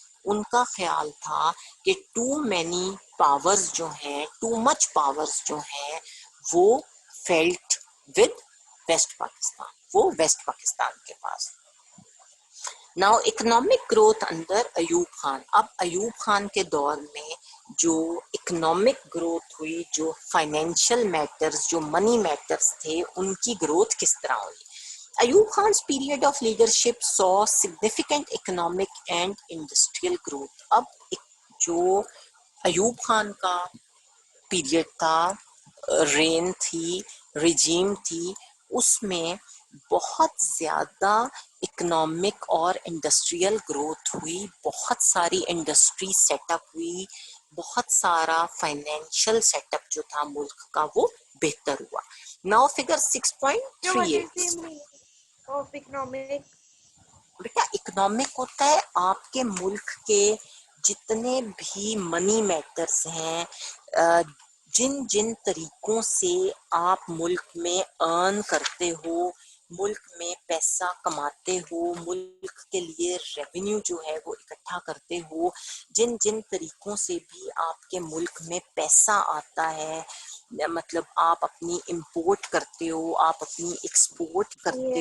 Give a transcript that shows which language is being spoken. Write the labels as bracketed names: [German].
[Urdu] ان کا خیال تھا کہ [English] too many powers [Urdu] جو ہیں, [English] too much powers [Urdu] جو ہیں وہ [English] felt with West Pakistan, [Urdu] وہ ویسٹ پاکستان کے پاس. [English] Now economic growth اندر ایوب خان. [Urdu] اب ایوب خان کے دور میں جو اکنامک گروتھ ہوئی, جو فائنینشیل میٹرز, جو منی میٹرز تھے, ان کی گروتھ کس طرح ہوئی. [English] Ayub Khan's period of leadership saw significant economic and industrial growth. [Urdu] اب جو ایوب خان کا پیریڈ تھا, رین تھی, رجیم تھی, اس میں بہت زیادہ اکنامک اور انڈسٹریل گروتھ ہوئی, بہت ساری انڈسٹری سیٹ اپ ہوئی, بہت سارا فائنینشیل سیٹ اپ جو تھا ملک کا وہ بہتر ہوا. [English] Now figure So what is 6.38. the meaning of economic? [Urdu] Beta economic ہوتا ہے آپ کے ملک کے جتنے بھی منی میٹرز ہیں, جن جن طریقوں سے آپ ملک میں ارن کرتے ہو, ملک میں پیسہ کماتے ہو, ملک کے لیے ریونیو جو ہے وہ اکٹھا کرتے ہو, جن جن طریقوں سے بھی آپ کے ملک میں پیسہ آتا ہے, مطلب آپ اپنی امپورٹ کرتے ہو, آپ اپنی ایکسپورٹ کرتے